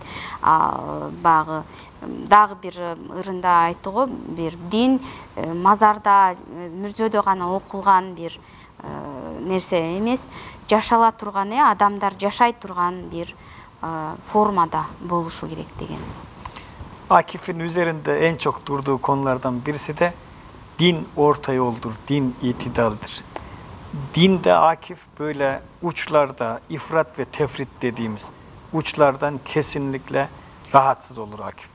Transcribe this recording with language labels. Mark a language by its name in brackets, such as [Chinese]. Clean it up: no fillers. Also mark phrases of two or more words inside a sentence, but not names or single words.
[Kyrgyz] Баягы дагы бир ырында айтты го, бир дин мазарда, мүрзөдө гана окулган бир нерсе эмес, жашала турган, адамдар жашай турган бир формада болушу керек деген. [Turkish] Akif'in üzerinde en çok durduğu konulardan birisi de din orta yoldur, din itidaldir. Dinde Akif böyle uçlarda, ifrat ve tefrit dediğimiz uçlardan kesinlikle rahatsız olur Akif.